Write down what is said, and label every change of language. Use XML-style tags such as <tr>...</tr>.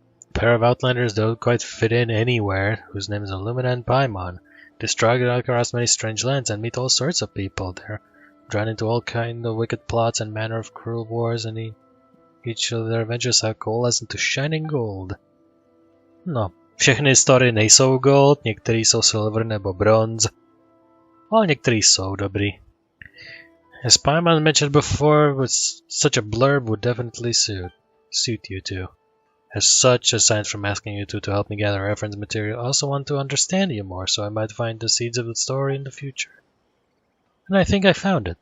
<en>A pair of Outlanders don't quite fit in anywhere, whose names are Lumina and Paimon. They struggle across many strange lands and meet all sorts of people. They're drawn into all kinds of wicked plots and manner of cruel wars, and each of their adventures have coalesced into shining gold.</en> <cs>No, všechny historie nejsou gold, některý jsou silver nebo bronze, ale některý jsou dobrý.</cs> <en>As Paimon mentioned before, with such a blurb would definitely suit you two. As such, aside from asking you two to help me gather reference material, I also want to understand you more, so I might find the seeds of the story in the future. And I think I found it.</en>